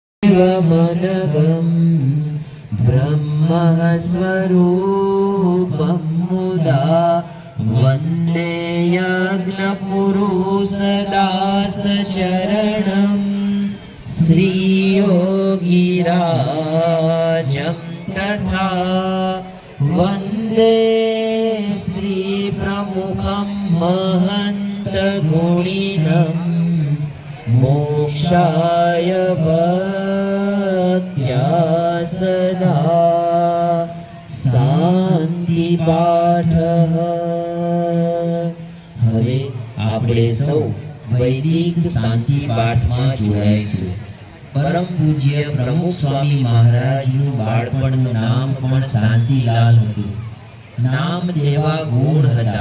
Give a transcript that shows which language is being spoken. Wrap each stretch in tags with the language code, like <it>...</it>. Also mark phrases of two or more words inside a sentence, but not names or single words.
<sa>शिवमनघं ब्रह्मस्वरूपं मुदा वन्दे यज्ञपुरुषदासचरणं श्रीयोगिराजं तथा वन्दे श्रीप्रमुखं महन्तगुणिनं मोक्षाय भक्त्या सदा शान्तिपाठः।</sa> <gu>હવે આપણે સૌ વૈદિક શાંતિ પાઠમાં જોડાઈશું। પરમ પૂજ્ય પ્રમુખ સ્વામી મહારાજનું બાળપણનું નામ પણ શાંતિલાલ હતું। નામ જેવા ગુણ હતા।</gu>